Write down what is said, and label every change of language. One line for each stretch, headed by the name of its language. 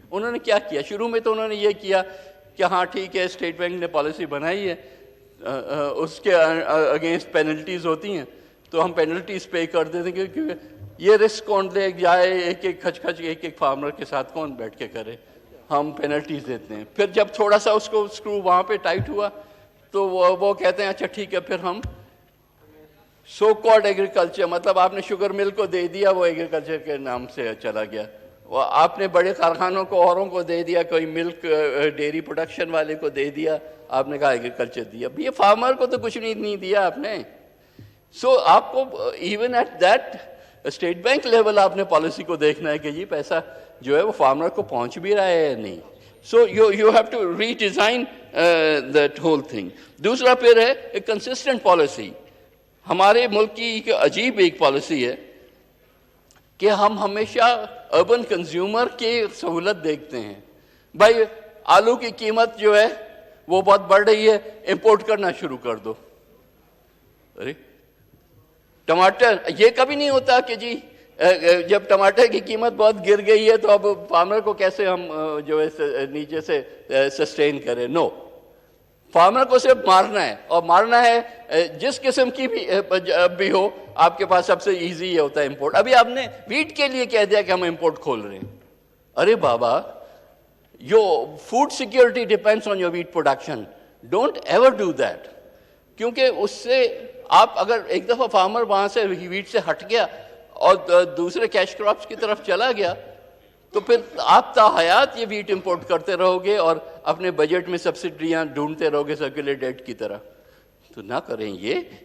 Urdu: انہوں نے کیا کیا شروع میں؟ تو انہوں نے یہ کیا کہ ہاں ٹھیک ہے, اسٹیٹ بینک نے پالیسی بنائی ہے, اس کے اگینسٹ پینلٹیز ہوتی ہیں تو ہم پینلٹیز پے کر دیتے ہیں, کیونکہ یہ رسک کون لے جائے, ایک کھچ ایک فارمر کے ساتھ کون بیٹھ کے کرے, ہم پینلٹیز دیتے ہیں. پھر جب تھوڑا سا اس کو اسکرو وہاں پہ ٹائٹ ہوا تو وہ کہتے ہیں اچھا ٹھیک ہے, پھر ہم سو کالڈ ایگریکلچر, مطلب آپ نے شوگر مل کو دے دیا, وہ ایگریکلچر کے نام سے چلا گیا. آپ نے بڑے کارخانوں کو اوروں کو دے دیا, کوئی ملک ڈیری پروڈکشن والے کو دے دیا, آپ نے کہا ایگریکلچر دیا. یہ فارمر کو تو کچھ نہیں دیا آپ نے. سو آپ کو
English: even at that
Urdu: state bank level آپ نے پالیسی کو دیکھنا ہے کہ جی پیسہ جو ہے وہ فارمر کو پہنچ بھی رہا ہے یا نہیں.
English: So you have to redesign that whole thing.
Urdu: دوسرا پھر ہے ایک کنسسٹنٹ پالیسی. ہمارے ملک کی ایک عجیب ایک پالیسی ہے کہ ہم ہمیشہ اربن کنزیومر کی سہولت دیکھتے ہیں. بھائی آلو کی قیمت جو ہے وہ بہت بڑھ رہی ہے, امپورٹ کرنا شروع کر دو. ارے ٹماٹر, یہ کبھی نہیں ہوتا کہ جی جب ٹماٹر کی قیمت بہت گر گئی ہے تو اب فارمر کو کیسے ہم جو ہے نیچے سے سسٹین کریں؟ نو، فارمر کو صرف مارنا ہے، اور مارنا ہے جس قسم کی بھی ہو. آپ کے پاس سب سے ایزی یہ ہوتا ہے امپورٹ. ابھی آپ نے ویٹ کے لیے کہہ دیا کہ ہم امپورٹ کھول رہے ہیں. ارے بابا،
English: your food security depends on your wheat production. Don't ever do that.
Urdu: کیونکہ اس سے آپ اگر ایک دفعہ فارمر وہاں سے ویٹ سے ہٹ گیا اور دوسرے کیش کراپس کی طرف چلا گیا تو پھر آپ تا حیات یہ ویٹ امپورٹ کرتے رہو گے اور اپنے بجٹ میں سبسڈیاں ڈھونڈتے رہو گے سرکولر ڈیٹ کی طرح. تو نہ کریں یہ.